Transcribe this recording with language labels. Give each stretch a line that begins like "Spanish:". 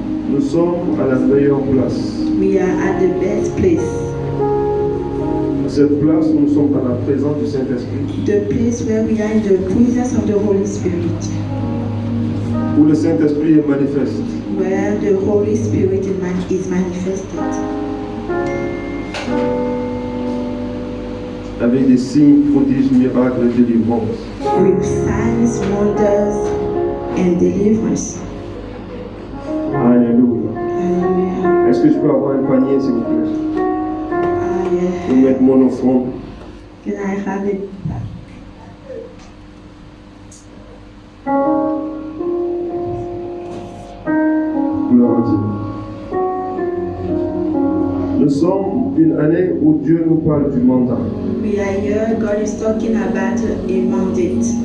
French: Nous sommes à la meilleure place.
English: We are at the best place.
French: À cette place où nous sommes dans la présence du Saint-Esprit.
English: The place where we are in the presence of the Holy Spirit.
French: Où le Saint-Esprit est manifeste.
English: Where the Holy Spirit is manifested.
French: Avec des signes, prodiges, miracles et délivrances.
English: With signs, wonders, and deliverance.
French: Alléluia.
English: Hallelujah.
French: Est-ce que je peux avoir un panier, s'il vous plaît? Pour mettre mon offrande.
English: Can I have it?
French: Gloire à Dieu. Nous sommes une année où Dieu nous parle du mandat.
English: We are here, God is talking about a mandate.